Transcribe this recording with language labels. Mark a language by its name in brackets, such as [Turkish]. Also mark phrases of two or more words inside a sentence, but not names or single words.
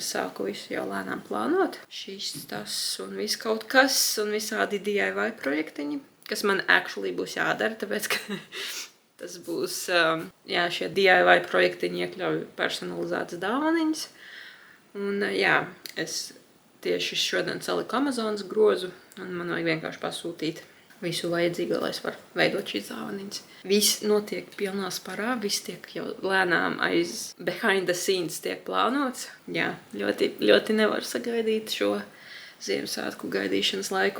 [Latvian] Es sāku visu jau lēnām plānot. Šis, tas un viss kaut kas un visādi DIY projektiņi, kas man actually būs jādara, tāpēc, ka tas būs, jā, šie DIY projektiņi iekļauj personalizētas dāvaniņas. Un jā, es tieši šodien saliku Amazonas grozu, un man vajag vienkārši pasūtīt visu vajadzīgo, lai es varu veidot šīs dāvaniņas. Viss notiek pilnā sparā, viss tiek jau lēnām aiz [English] behind the scenes [Latvian] tiek plānots. Jā, ļoti, ļoti nevaru sagaidīt šo Ziemassvētku gaidīšanas laiku.